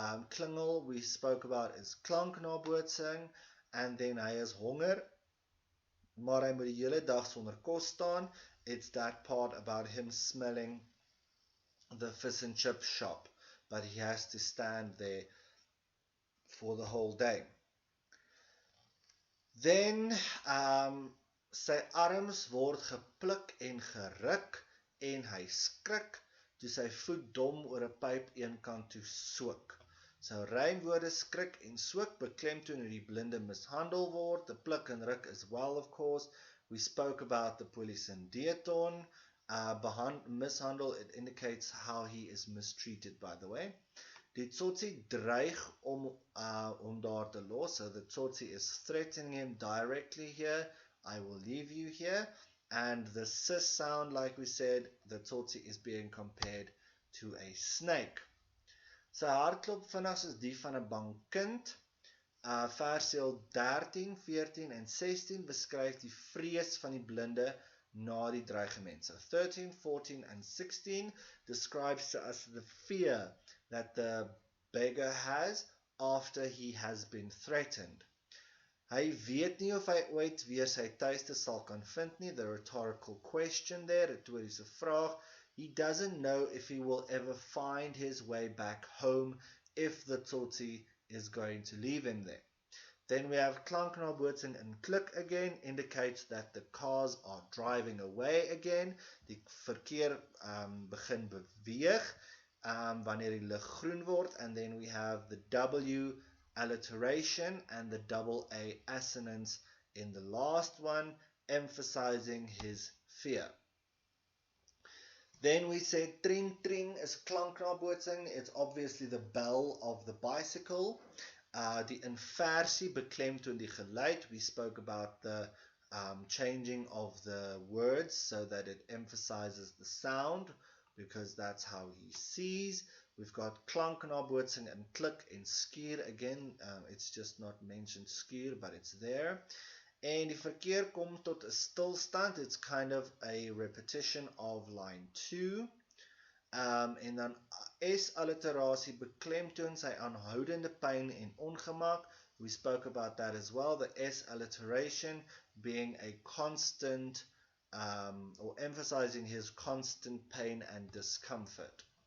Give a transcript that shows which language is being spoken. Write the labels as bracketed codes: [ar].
[af] Klingel [en] we spoke about [af] is klanknabootsing, [en] and then [af] hy is honger, maar hy moet die hele dag sonder kos staan. [en] It's that part about him smelling the fish and chip shop, but he has to stand there for the whole day. [af] Then sy arms word gepluk en geruk, en hy skrik, toe sy voet dom oor 'n pyp eenkant toe soek. So rymwoorde skrik en soek beklemtoon hoe die blinde mishandel word. [en] The pluk en ruk as well, of course. We spoke about the police in Deaton. Mishandle, it indicates how he is mistreated, by the way. [af] Die tsotsi dreig om daar te los. [en] So the tsotsi is threatening him directly here. I will leave you here. And the sis sound, like we said, the tsotsi is being compared to a snake. [af] Sy hartklop vinnig soos die van 'n bang kind. Versieel 13, 14 en 16 beskryf die vrees van die blinde na die dreigement. [en] So 13, 14 and 16 describes to us the fear that the beggar has after he has been threatened. [af] Hy weet nie of hy ooit weer sy tuiste sal kan vind nie. [en] The rhetorical question there, retorische vraag. He doesn't know if he will ever find his way back home if the Tsotsi is going to leave him there. Then we have klanknabootsing and klik again, indicates that the cars are driving away again. [af] Die verkeer begin beweeg wanneer die lig groen word. [en] And then we have the W alliteration and the double A assonance in the last one, emphasizing his fear. Then we said tring tring is klanknabootsing. It's obviously the bell of the bicycle. [af] Die inversie beklemtoon die geluid. [en] We spoke about the changing of the words so that it emphasizes the sound, because that's how he sees. We've got klanknabootsing and klik en skuur again. It's just not mentioned skuur, but it's there. [af] En die verkeer kom tot 'n stilstand. [en] It's kind of a repetition of line 2. [af] En dan S-alliterasie beklemtoon sy aanhoudende pyn en ongemak. [en] We spoke about that as well. The S-alliteration being a constant, or emphasizing his constant pain and discomfort.